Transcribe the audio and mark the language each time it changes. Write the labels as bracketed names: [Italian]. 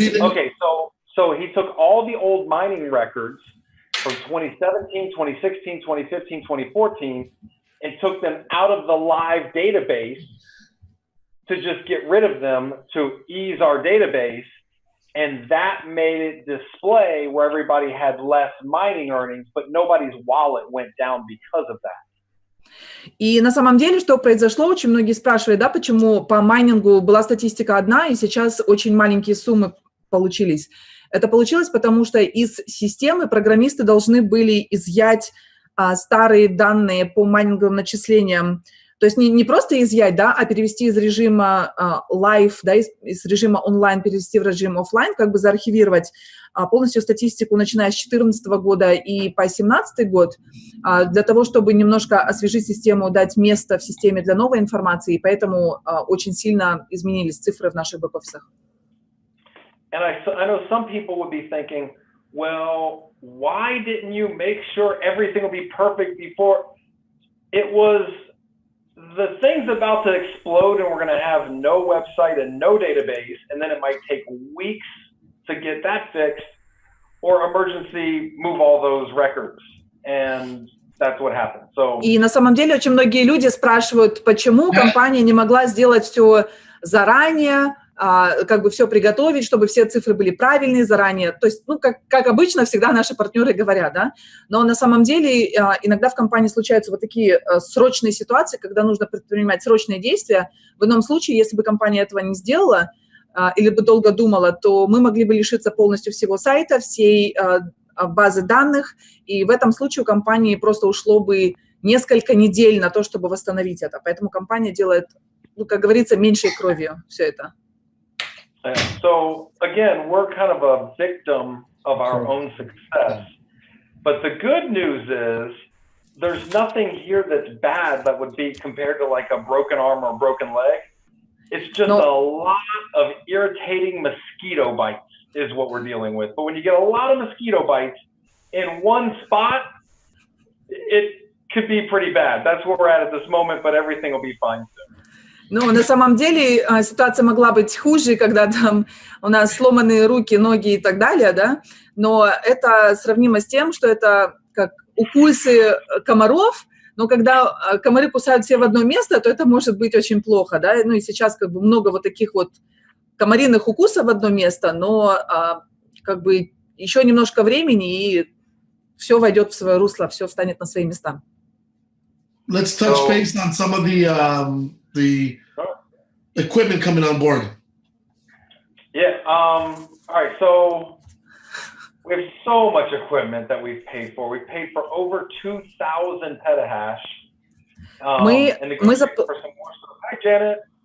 [English] okay, so he took all the old mining records from 2017, 2016, 2015, 2014, and took them out of the live database to just get rid of them to ease our database, and that made it display where everybody had less mining earnings, but nobody's wallet went down because of that. [Russian] И на самом деле, что произошло, очень многие спрашивают, да, почему по майнингу была статистика одна, и сейчас очень маленькие суммы получились. Это получилось, потому что из системы программисты должны были изъять старые данные по майнинговым начислениям. То есть не просто изъять, да, а перевести из режима live, да, из режима онлайн перевести в режим офлайн, как бы заархивировать полностью статистику, начиная с 2014 года и по 2017 год, для того, чтобы немножко освежить систему, дать место в системе для новой информации, и поэтому очень сильно изменились цифры в наших бэк-офисах. [English] And I know some people would be thinking, well, why didn't you make sure everything will be perfect before? It was the thing's about to explode and we're going to have no website and no database, and then it might take weeks to get that fixed, or emergency move all those records. And that's what happened. So, [Russian] и на самом деле очень многие люди спрашивают, почему компания не могла сделать все заранее, как бы все приготовить, чтобы все цифры были правильные заранее. То есть, ну, как обычно, всегда наши партнеры говорят, да. Но на самом деле иногда в компании случаются вот такие срочные ситуации, когда нужно предпринимать срочные действия. В ином случае, если бы компания этого не сделала или бы долго думала, то мы могли бы лишиться полностью всего сайта, всей базы данных, и в этом случае у компании просто ушло бы несколько недель на то, чтобы восстановить это. Поэтому компания делает, ну, как говорится, меньшей кровью все это. [English] So again, we're kind of a victim of our own success. But the good news is there's nothing here that's bad that would be compared to like a broken arm or a broken leg. It's just a lot of irritating mosquito bites is what we're dealing with. But when you get a lot of mosquito bites in one spot, it could be pretty bad. That's where we're at this moment, but everything will be fine soon. [Russian] Ну, на самом деле ситуация могла быть хуже, когда там у нас сломанные руки, ноги и так далее, да, но это сравнимо с тем, что это как укусы комаров, но когда комары кусают все в одно место, то это может быть очень плохо, да, ну и сейчас как бы много вот таких вот комариных укусов в одно место, но как бы еще немножко времени, и все войдет в свое русло, все встанет на свои места. [English] Let's touch base on some of the equipment coming on board. Yeah. All right. So we have so much equipment that we've paid for. We've paid for over 2,000 petahash. And negotiating for some more stuff. Hi, Janet.